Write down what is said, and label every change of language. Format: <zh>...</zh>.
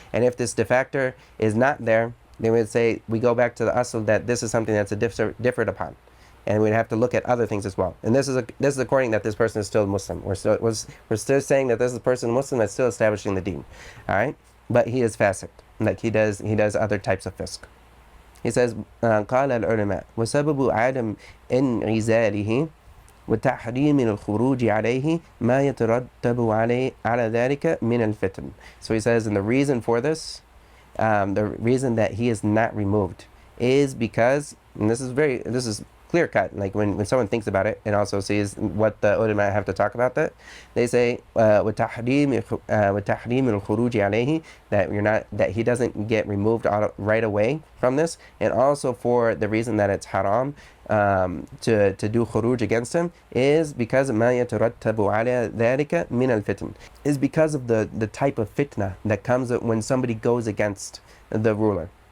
<en>And if this factor is not there, then we'd say we go back to the asl that this is something that's differed upon, and we'd have to look at other things as well. And this is according that this person is still Muslim. We're still saying that this is a person Muslim that's still establishing the deen, all right? But he is fasiq, like he does other types of fisk.</en> <ar>He says, قال العلماء وسبب عدم انعزاله وتحريم الخروج عليه ما يترتب على ذلك من الفتن.</ar> <en>So he says, and the reason for this, the reason that he is not removed is because, and this is clear cut, like when someone thinks about it and also sees what the ulama have to talk about that, they say</en> <ar>وتحريم الخروج عليه,</ar> <en>that he doesn't get removed right away from this, and also for the reason that it's haram to do khuruj against him is because</en> <ar>ما يترتب على ذلك من الفتن,</ar> <en>is because of the type of fitna that comes when somebody goes against the ruler.</en>